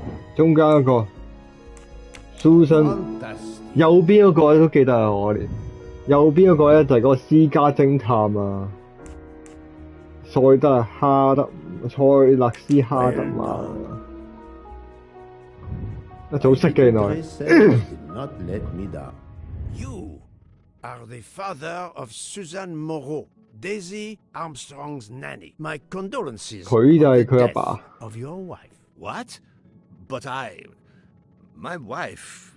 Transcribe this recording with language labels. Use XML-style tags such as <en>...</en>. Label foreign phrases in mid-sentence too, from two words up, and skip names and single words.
<yue>中間嗰個 Susan， 右邊嗰個都記得啊，我連右邊嗰個咧就係嗰個私家偵探啊，塞勒斯哈德曼，一早識嘅原來。</yue> <en>You are the father of Suzanne Moreau, Daisy Armstrong's nanny. My condolences</en> <yue>佢就係</yue> <en>on the</en> <yue>佢阿</yue> <en>death</en> <yue>爸。</yue> <en>of your wife. What? But my wife...</en>